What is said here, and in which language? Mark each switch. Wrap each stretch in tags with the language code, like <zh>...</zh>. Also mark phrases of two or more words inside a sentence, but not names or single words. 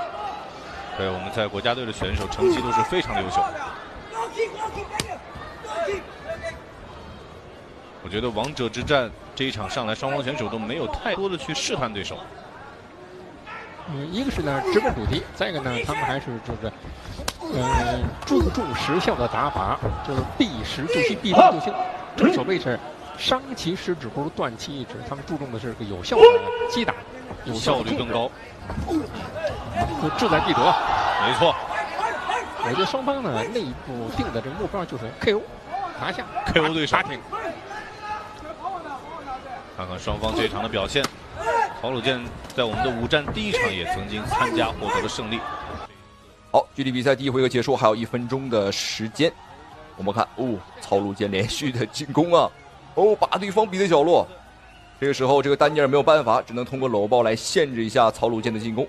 <zh>對我們在國家隊的選手成績都是非常的優秀。我覺得王者之戰這一場上來，雙方選手都沒有太多的去試探對手。一個是呢直奔主題，再一個呢他們還是就是注重時效的打法，就是避实就虚，避攻就轻。正所謂是伤其十指不如斷其一指，他们注重的是个有效的击打，有效率更高，就志在必得。没錯，我觉得雙方呢內部定的這個目標就是 KO 拿下 KO 對手。打挺。看看雙方這場的表現。曹魯健在我們的5 戰第1場也曾經參加，獲得了勝利。好，距離比賽第1回合結束還有1分鐘的時間。我們看，曹魯健連續的進攻啊，把對方逼在角落。這個時候，這個丹尼爾沒有辦法，只能通過摟抱來限制一下曹魯健的進攻。</zh>